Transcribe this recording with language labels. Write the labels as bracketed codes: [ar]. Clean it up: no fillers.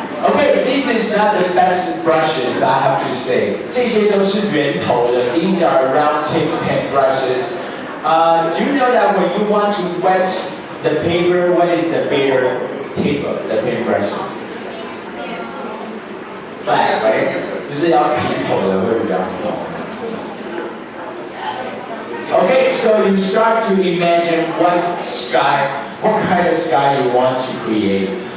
[en] Okay, this is not the best brushes, I have to say. [zh] 这些都是圆头的 [en] These are round tip paintbrushes. Do you know that when you want to wet the paper, what is the better tip of the paintbrushes? Flat, right? [zh] 就是要平头的会比较好。 [en] Okay, so you start to imagine what kind of sky you want to create.